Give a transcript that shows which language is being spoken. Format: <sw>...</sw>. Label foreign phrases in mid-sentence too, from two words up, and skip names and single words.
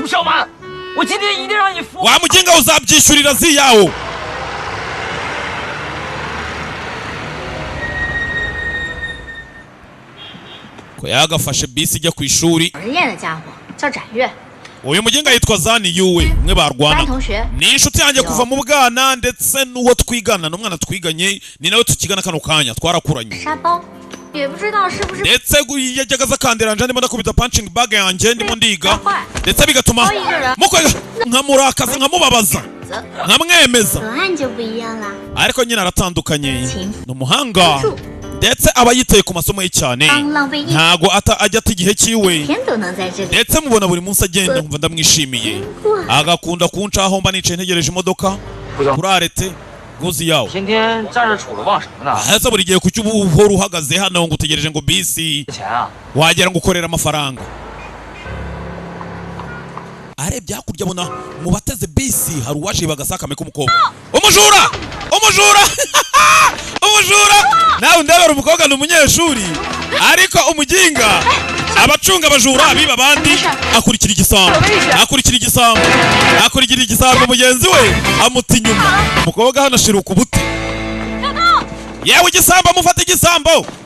<zh>吴小满，我今天一定让你服。</zh> <rw>wamuginga uzabyishyurira ziyawo ko yagafashe bisi ijya ku ishuri</rw> <zh>讨人厌的家伙叫展越，</zh> <rw>uyu muginga yitwa zani yuwe umwe</rw> <zh>班</zh> <rw>barwana</rw> <zh>同学。</zh> <rw>ni inshuti yanjye kuva mu bwana ndetse n'uwo twigana n'umwana twiganye ni nawe tukigana kano kanya twarakuranye</rw> <zh>沙包，也不知道是不是</zh> <rw>ndetse yajyaga aza kandiranja ndimo ndakubita</rw> <en>punching bag</en> <rw>yanjye ndimo ndiga ndetse bigatuma mukwega nkamurakaza nkamubabaza nkamwemeza</rw> <zh>文案就不一样啦。</zh> <rw>ariko nyine aratandukanye ni umuhanga ndetse aba yiteye ku masomo ye cyane</rw> <zh>当浪费一</zh> <rw>ntago ajya ata igihe cyiwe</rw> <zh>天都能在这里。</zh> <rw>ndetse mubona buri munsi agenda nkumva ndamwishimiye agakunda kuncaho mba nicaye ntegereje imodoka kuri arete guzi yawo</rw> <zh>天天站着杵着忘什么呢？</zh> <rw>hasa buri gihe kuki uba uhora uhagaze hano ngo utegereje ngo bisi</rw> <zh>钱啊！</zh> <rw>wagera ngo ukorera amafaranga arebye hakurya abona mu bateze bisi hari uwaje bagasakame k'umukobwa umujura umujura nawe ndabera umukobwa ni umunyeshuri ariko umuginga abacunga abajura biba abandi akurikira igisambo mugenzi we amuta inyuma umukobwa hano ashiruka ubute yewe igisambo mufata igisambo</rw>